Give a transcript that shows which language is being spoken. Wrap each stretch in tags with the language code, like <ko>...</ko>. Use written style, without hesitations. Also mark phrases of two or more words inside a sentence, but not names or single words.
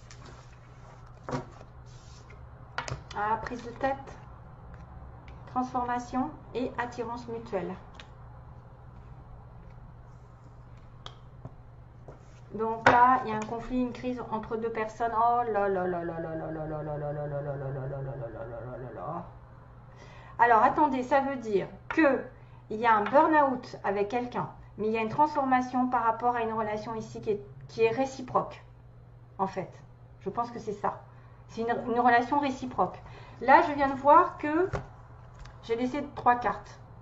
<fr>Ah, prise de tête, transformation et attirance mutuelle. Donc là, il y a un conflit, une crise entre deux personnes. Oh là là là là là là là là là là là là là là là là là là. Alors attendez, ça veut dire que il y a un burn-out avec quelqu'un, mais il y a une transformation par rapport à une relation ici qui est réciproque, en fait. Je pense que c'est ça. C'est une relation réciproque. Là, je viens de voir que j'ai laissé 3 cartes.</fr>